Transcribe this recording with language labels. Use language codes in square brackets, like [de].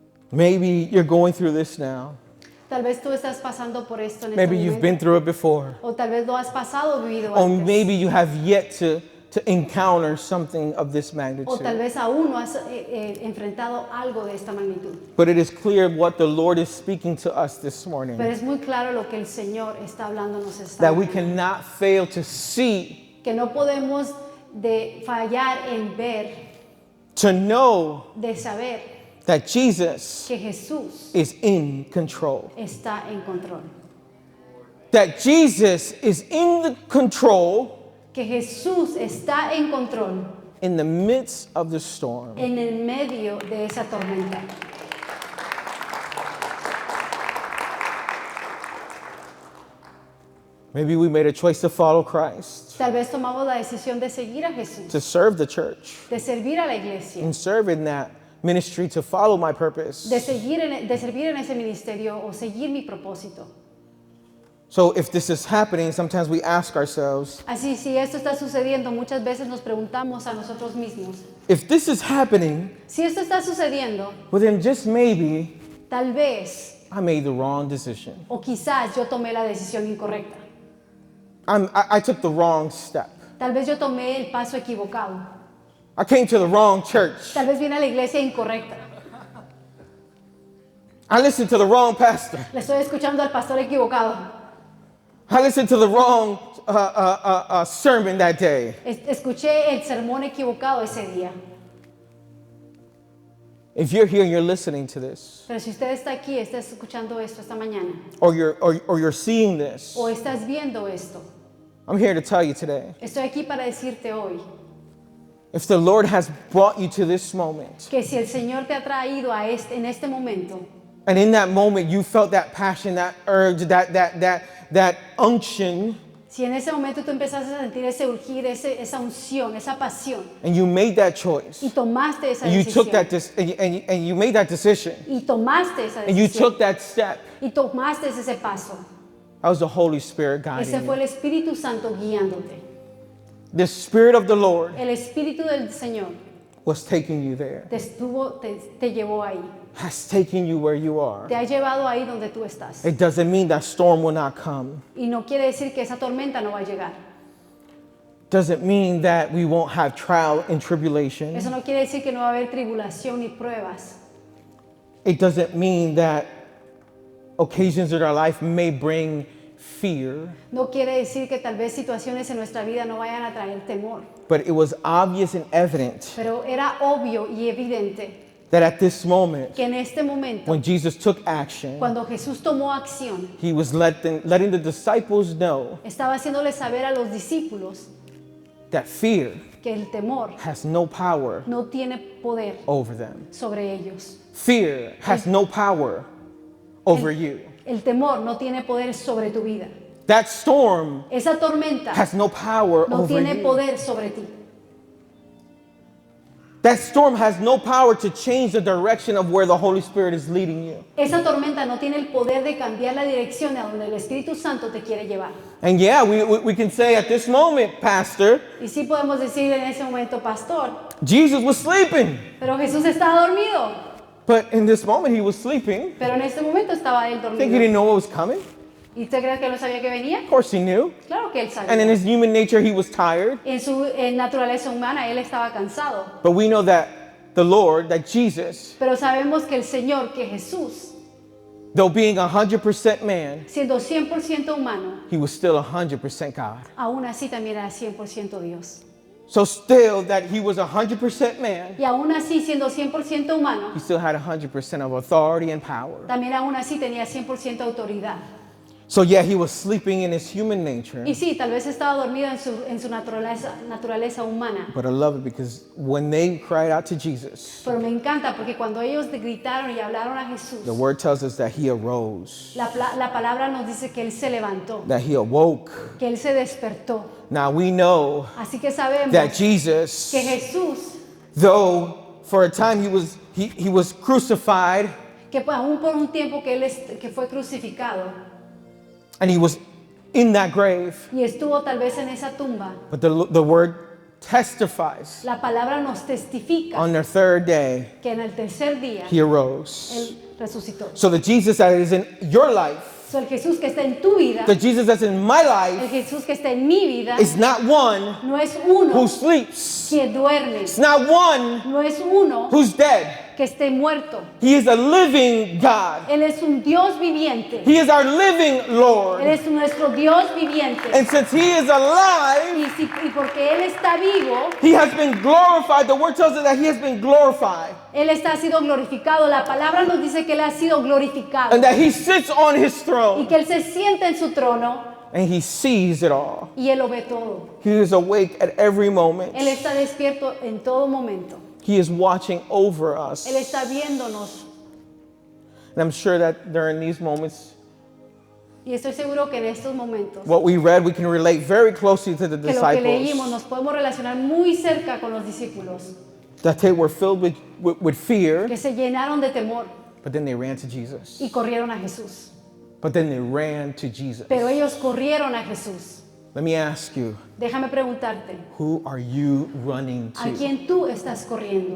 [en] Maybe you're going through this now. [es] Tal vez tú estás pasando por esto en este [en] Maybe you've been [es] momento. [en] through it before. [es] O tal vez lo has pasado o vivido [en] Or [es] antes. [en] maybe you have yet to encounter something of this [es] O tal [en] magnitude. [es] vez aún no has enfrentado algo de esta magnitud. [en] But it is clear what the Lord is speaking to us this morning. [es] Pero es muy claro lo que el Señor está hablándonos esta [en] That we [es] mañana. [en] cannot fail to see, [es] Que no podemos de fallar en ver, [en] to know [es] de saber [en] that Jesus [es] que Jesús [en] is in control. [es] está en control. [en] That Jesus is in the control [es] Que Jesús está en control [en] in the midst of the storm. [es] en el medio de esa tormenta. [en] Maybe we made a choice to follow Christ, [es] Tal vez tomamos la decisión de seguir a Jesús, [en] to serve the church, [es] de servir a la iglesia, [en] and serve in that ministry to follow my purpose. [es] de servir en ese ministerio o seguir mi propósito. [en] So if this is happening, sometimes we ask ourselves, [es] Así, si esto está sucediendo, muchas veces nos preguntamos a nosotros mismos, [en] if this is happening, [es] si esto está sucediendo, [en] well then just maybe [es] tal vez [en] I made the wrong decision. [es] o quizás yo tomé la decisión incorrecta. [en] I took the wrong step. [es] Tal vez yo tomé el paso equivocado. [en] I came to the wrong church. [es] Tal vez vine a la iglesia incorrecta. [en] I listened to the wrong pastor. [es] Le estoy escuchando al pastor equivocado. [en] I listened to the wrong sermon that day. [es] Escuché el sermón equivocado ese día. [en] If you're here and you're listening to this, [es] Pero si usted está aquí, está escuchando esto esta mañana, [en] or you're seeing this, [es] o estás viendo esto, [en] I'm here to tell you today, [es] estoy aquí para decirte hoy [en] if the Lord has brought you to this moment, [es] que si el Señor te ha traído en este momento, [en] and in that moment you felt that passion, that urge, that unction, [es] si en ese momento tú empezaste a sentir ese urgir, esa unción, esa pasión, [en] and you made that choice, [es] y tomaste esa [en] and you took [es] decisión, [en] that and you made that decision, [es] y tomaste esa [en] and you [es] decisión, [en] took that step, [es] y tomaste ese paso, [en] that was the Holy Spirit [es] ese [en] guiding [es] fue [en] you. [es] el Espíritu Santo guiándote. [en] The Spirit of the Lord [es] El Espíritu del Señor [en] was taking you there, [es] te llevó ahí, [en] has taken you where you are. [es] te ha llevado ahí donde tú estás. [en] It doesn't mean that storm will not come. [es] Y no quiere decir que esa tormenta no va a llegar. [en] Doesn't mean that we won't have trial and tribulation. [es] Eso no quiere decir que no va a haber tribulación ni pruebas. [en] It doesn't mean that occasions in our life may bring fear, [es] No quiere decir que tal vez situaciones en nuestra vida no vayan a traer temor. [en] but it was obvious and evident [es] Pero era obvio y evidente [en] that at this moment, [es] que en este momento, [en] when Jesus took action, [es] cuando Jesús tomó acción, [en] he was letting the disciples know [es] estaba haciéndole saber a los discípulos [en] that fear [es] que el temor [en] has no power [es] no tiene poder [en] over them. [es] sobre ellos. [en] Fear has no power over you. [es] El temor no tiene poder sobre tu vida. [en] That storm [es] Esa tormenta [en] has no power [es] no [en] over [es] tiene [en] you. [es] poder sobre ti. [en] That storm has no power to change the direction of where the Holy Spirit is leading you. [es] Esa tormenta no tiene el poder de cambiar la dirección a donde el Espíritu Santo te quiere llevar. [en] And yeah, we can say at this moment, Pastor, [es] Y sí podemos decir en ese momento, pastor, [en] Jesus was sleeping. [es] pero Jesús estaba dormido. [en] But in this moment, he was sleeping. [es] Pero en este momento estaba él [en] I think he [es] dormido. [en] didn't know what was coming. [es] ¿Y usted cree que no sabía que venía? [en] Of course he knew. [es] Claro que él [en] And in [es] sabía. [en] his human nature, he was tired. [es] En su naturaleza humana él estaba cansado. [en] But we know that the Lord, that Jesus, [es] Pero sabemos que el Señor, que Jesús, [en] though being 100% man, [es] siendo 100% humano, [en] he was still 100% God. [es] aún así también era 100% Dios. [en] So still that he was 100% man, [es] Y aún así, siendo 100% humano, [en] he still had 100% of authority and power. [es] también aún así tenía 100% autoridad. [en] So yeah, he was sleeping in his human nature. [es] Y sí, tal vez estaba dormido en su naturaleza humana. [en] But I love it because when they cried out to Jesus, [es] Pero me encanta porque cuando ellos gritaron y hablaron a Jesús, [en] the word tells us that he arose, [es] la palabra nos dice que Él se levantó, [en] that he awoke. [es] que Él se despertó. [en] Now we know [es] Así que sabemos [en] that Jesus, [es] que Jesús, [en] though for a time he was crucified [es] que aún por un tiempo que que fue crucificado [en] and he was in that grave, [es] y estuvo tal vez en esa tumba, [en] but the word testifies [es] la palabra nos testifica [en] on the third day [es] que en el tercer día [en] he arose. [es] Él resucitó. [en] So the Jesus that is in your life, [es] So, el Jesús que está en tu vida, [en] the Jesus that's in my [es] el [en] life, [es] Jesús que está en mi vida, [en] is not one [es] no es uno [en] who sleeps. [es] que duerme, [en] It's not one [es] no es uno [en] who's dead. [es] que esté muerto. [en] He is a living God. [es] Él es un Dios viviente. [en] He is our living [es] Él [en] Lord. [es] es nuestro Dios viviente. [en] And since he is alive, [es] Y porque Él está vivo, [en] he has been glorified. The word tells us that he has been glorified. [es] Él ha sido glorificado. La palabra nos dice que Él ha sido glorificado. [en] And that he sits on his [es] Y [en] throne. [es] que Él se sienta en su trono [en] And he sees it all. [es] y Él lo ve todo. [en] He is awake at every moment. [es] Él está despierto en todo momento. [en] He is watching over us. [es] Él está viéndonos. [en] And I'm sure that during these moments, [es] Y estoy seguro que en estos momentos, [en] what we read, we can relate very closely to the [es] que lo que leímos [en] disciples. [es] nos podemos relacionar muy cerca con los discípulos, [en] That they were filled with fear, [es] que se llenaron de temor [en] but then they ran to Jesus. [es] y corrieron a Jesús. [en] But then they ran to Jesus. [es] Pero ellos corrieron a Jesús. [en] Let me ask you, [es] Déjame preguntarte, [en] who are you running [es] ¿a [en] to [es] quién tú estás corriendo